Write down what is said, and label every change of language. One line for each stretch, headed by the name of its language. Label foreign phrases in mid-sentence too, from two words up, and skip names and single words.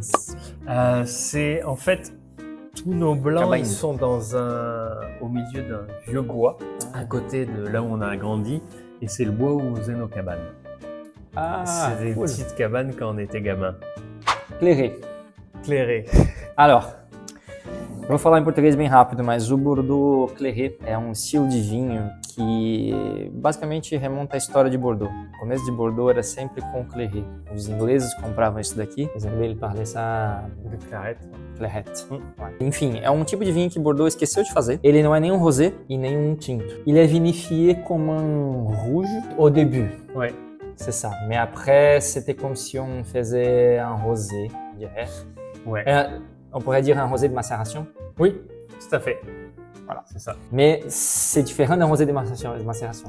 French: C'est en fait... Tous nos blancs, ils sont au milieu d'un vieux bois, à côté de là où on a grandi, et c'est le bois où on faisait nos cabanes. C'est des petites cabanes quand on était gamin. Clairé. Alors,
Portuguese: eu vou falar em português bem rápido, mas o Bordeaux Clairé é um estilo de vinho que basicamente remonta à história de Bordeaux. O começo de Bordeaux era sempre com Clairé. Os ingleses compravam isso daqui. Os ingleses
French: parlaient ça
Portuguese: de Claret. Enfim, é um tipo de vinho que Bordeaux esqueceu de fazer. Ele não é nem um rosé e nem um tinto.
French: Il est vinifié comme un rouge au début. Ouais. C'est ça. Mais après, c'était comme si on faisait un rosé, je dirais. Ouais. On pourrait dire un rosé de macération. Oui, tout à fait. Voilà, c'est ça. Mais c'est différent d'un rosé de macération.